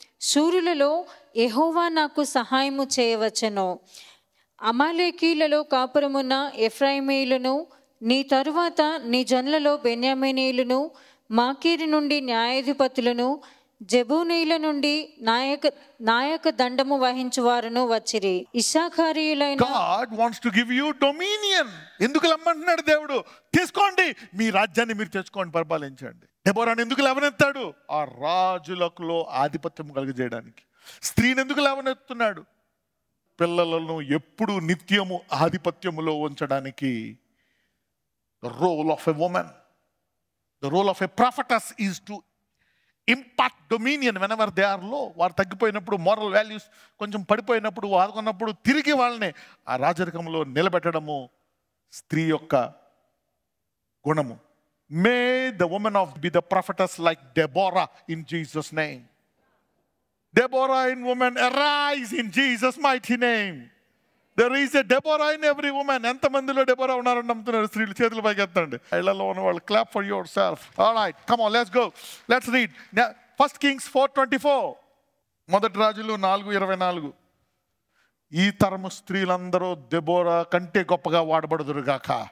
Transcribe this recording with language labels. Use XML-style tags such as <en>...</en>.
<te>శూరులలో యెహోవా నాకు సహాయము చేయవచ్చెను. అమాలేకీలలో కాపురమున్న ఎఫ్రాయిమీయులను, నీ తరువాత నీ జనులలో బెన్యామీనీయులను, మాకీరు నుండి న్యాయాధిపతులను, జెబూనీయుల నుండి నాయక దండము వహించు వారును వచ్చిరి. ఇశ్శాఖారీయులైన</te> <en>God wants to give you dominion.</en> <te>ఎందుకు లమ్మంటున్నాడు దేవుడు? తీసుకోండి, మీ రాజ్యాన్ని మీరు తెచ్చుకోండి, పరిపాలించండి. దెబోరాను ఎందుకు లేవనెత్తాడు? ఆ రాజులలో ఆధిపత్యం కలుగజేయడానికి. స్త్రీని ఎందుకు లేవనెత్తున్నాడు? పిల్లలను ఎప్పుడు నిత్యము ఆధిపత్యములో ఉంచడానికి.</te> <en>The role of a woman, the role of a prophetess is to impart dominion whenever they are low.</en> <te>వారు తగ్గిపోయినప్పుడు, మోరల్ వాల్యూస్ కొంచెం పడిపోయినప్పుడు, ఆదుకున్నప్పుడు తిరిగి వాళ్ళని ఆ రాజరికంలో నిలబెట్టడము స్త్రీ యొక్క గుణము.</te> <en>May the woman of be the prophetess like Deborah in Jesus' name. Deborah in woman, arise in Jesus' mighty name. There is a Deborah in every woman.</en> <te>ఎంతమందిలో Deborah ఉన్నారని నమ్ముతున్నారు? స్త్రీలు చేతులు పైకి ఎత్తండి. ఇళ్లలో ఉన్న వాళ్ళు</te> <en>Clap for yourself. Alright, come on, let's go, let's read. 1 Kings 4:24.</en> <te>మొదటి రాజులు 4:24. ఈ తరము స్త్రీలందరూ దెబోరా కంటే గొప్పగా వాడబడుదురు గాక.</te>